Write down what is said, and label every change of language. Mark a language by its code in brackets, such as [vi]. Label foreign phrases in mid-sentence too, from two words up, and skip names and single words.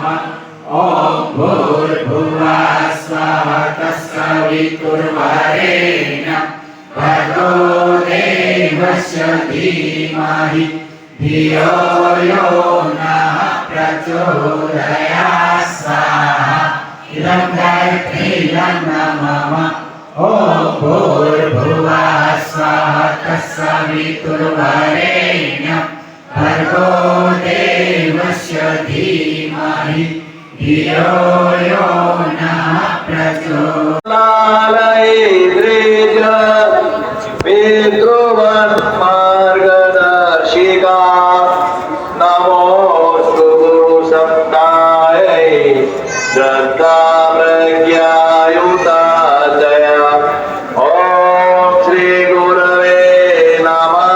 [sa] ઓમ ભૂર્ભુવઃ સ્વાહ તત્સવિતુર્વરેણ્યં ભર્ગો દેવસ્ય ધીમહિ ધિયો યો નઃ પ્રચોદયાत्. સ્વાહા. ઇદં ગાયત્રી ઇદં નમઃ. ઓમ ભૂર્ભુવઃ સ્વાહ તત્સવિતુર્વરેણ્યં ભર્ગો દેવસ્ય ધીમહિ ધિયો યો નઃ પ્રચોદયાત્. પિતૃવત માર્ગદર્શિકા નમોસ્તુ ગુરુસત્તાयै શ્રદ્ધા પ્રજ્ઞાયુતાચય. ઓમ શ્રી ગુરવે નમઃ.